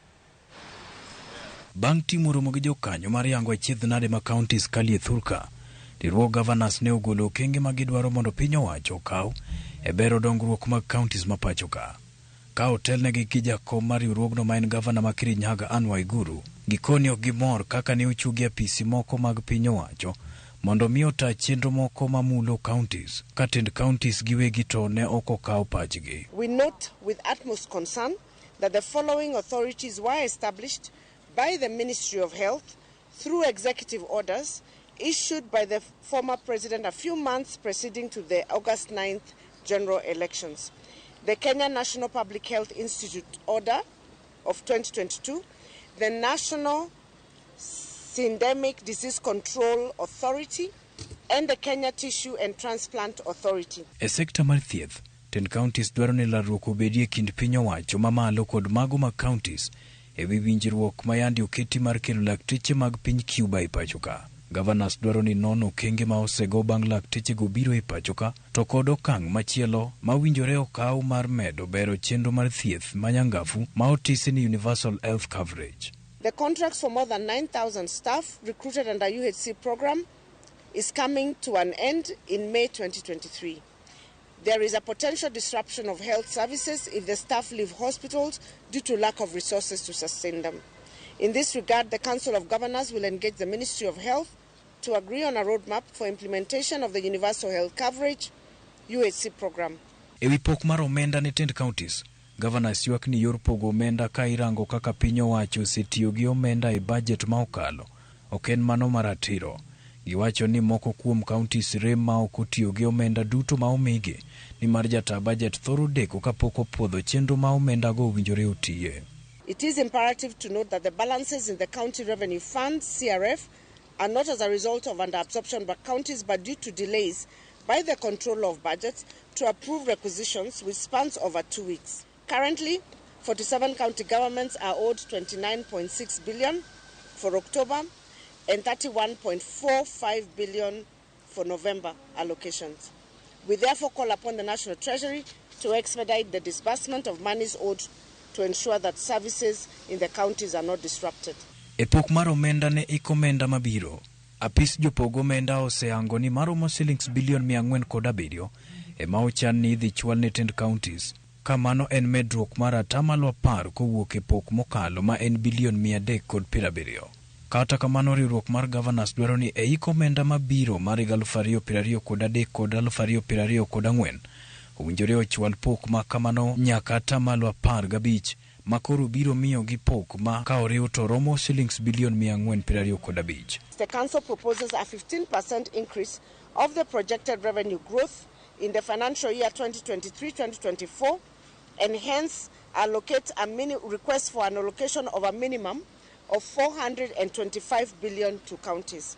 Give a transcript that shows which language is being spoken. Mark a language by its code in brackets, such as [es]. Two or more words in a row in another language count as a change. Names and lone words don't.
[luo] Bang' timo romo gi jokanyo mar yango achiedh nade ma counties kalie thurka, riwruok governors ne ogolo kenge magidwaro mondo piny owacho okaw e bero dongruok mag counties ma pacho ka. Ka otelnegi gi jakom mar riwruogno ma en gavana ma Kirinyaga Waiguru, gikoni ok gimor kaka ne ochugi apisi moko mag piny owacho mondo mi ota chenro moko mamulo counties ka tend counties giwegi to ne ok okaw pachgi. [en] We note with utmost concern that the following authorities were established by the Ministry of Health through executive orders issued by the former president a few months preceding to the August 9th general elections. The Kenya National Public Health Institute Order of 2022, the National Syndemic Disease Control Authority, and the Kenya Tissue and Transplant Authority. [luo] E sekta mar thieth, ten counties dwaro ni larruok obedie kind piny owacho mamalo kod mago mag counties e wi winjruok ma yandi oketi mar kelo lakteche mag piny Cuba e pacho ka. Governors dwaro ni nono kenge ma osego bang' lakteche go biro e pacho ka to kod okang' machielo ma winjore okaw mar medo bero chenro mar thieth manyangafu ma otisi ni [en] universal health coverage. The contracts for more than 9,000 staff recruited under UHC program is coming to an end in May 2023. There is a potential disruption of health services if the staff leave hospitals due to lack of resources to sustain them. In this regard, the Council of Governors will engage the Ministry of Health to agree on a roadmap for implementation of the Universal Health Coverage UHC program. [luo] Ewi pok mar omenda ne tend counties, governors ywak ni yor pogo omenda ka irango kaka piny owacho osetiyo gi omenda e budget ma okalo. Ok en mano maratiro. Giwacho ni moko kuom counties rem ma ok otiyo gi omenda duto ma omigi ni mar jata budget thoro deko kapok opwodho chenro ma omenda go winjore otiye. [en] It is imperative to note that the balances in the County Revenue Fund, CRF, are not as a result of under-absorption by counties but due to delays by the controller of budgets to approve requisitions which spans over 2 weeks. Currently, 47 county governments are owed 29.6 billion for October and 31.45 billion for November allocations. We therefore call upon the National Treasury to expedite the disbursement of monies owed to ensure that services in the counties are not disrupted. [luo] Epok mar omenda ne ikomenda mabiro. Apis jopogo omenda oseango ni maromo shillings bilion 407 ema ochan ni idhi chwal ne tend counties. Ka mano en medruok mar atamalo 10 kowuok e pok mokalo ma en bilion 370. Kata kamano riwruok mar governors dwaro ni e ikomenda mabiro mar 2023 kod 2024 owinjore ochwal pok ma kamano nyaka atamalo 15 makoro biro miyo gi pok ma ka oriw to romo shillings bilion 425. [en] The council proposes a 15% increase of the projected revenue growth in the financial year 2023-2024 and hence allocate request for an allocation of a minimum of 425 billion to counties.